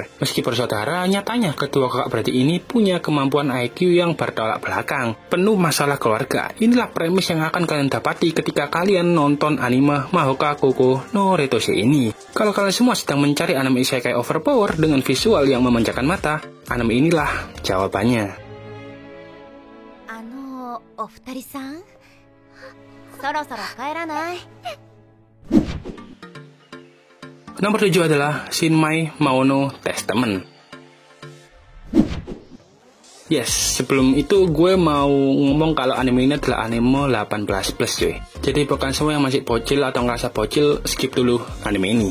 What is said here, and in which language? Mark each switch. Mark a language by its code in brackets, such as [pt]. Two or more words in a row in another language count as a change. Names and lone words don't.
[id] Meski bersaudara, nyatanya kedua kakak beradik ini punya kemampuan IQ yang bertolak belakang, penuh masalah keluarga. Inilah premis yang akan kalian dapati ketika kalian nonton anime Mauka Koko no Retose ini. Kalau kalian semua sedang mencari anime isekai overpower dengan visual yang memanjakan mata, anime inilah jawabannya. [ja] お二人さん、そろそろ帰らない？ [id] Nomor 7 adalah Shinmei Maono Testament. Yes, sebelum itu gue mau ngomong kalau anime ini adalah anime 18+ cuy. Jadi bukan semua yang masih bocil atau ngerasa bocil, skip dulu anime ini.